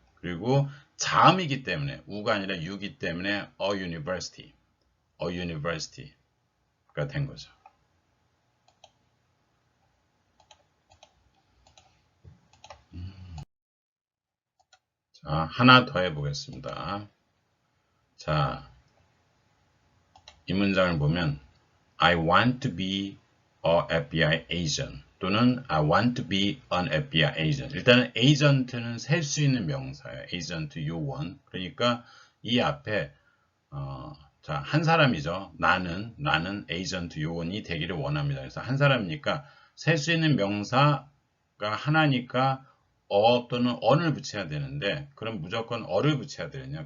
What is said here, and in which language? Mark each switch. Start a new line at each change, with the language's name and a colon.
Korean: 그리고 자음이기 때문에 우가 아니라 유기 때문에 a university가 된 거죠. 자, 하나 더 해보겠습니다. 자, 이 문장을 보면
English: I want to be a FBI agent
Korean: 또는
English: I want to be an FBI agent.
Korean: 일단은 agent는 셀 수 있는 명사예요. agent 요원. 그러니까 이 앞에 자, 한 사람이죠. 나는 agent 요원이 되기를 원합니다. 그래서 한 사람이니까 셀 수 있는 명사가 하나니까 또는 on을 붙여야 되는데 그럼 무조건 어를 붙여야 되느냐?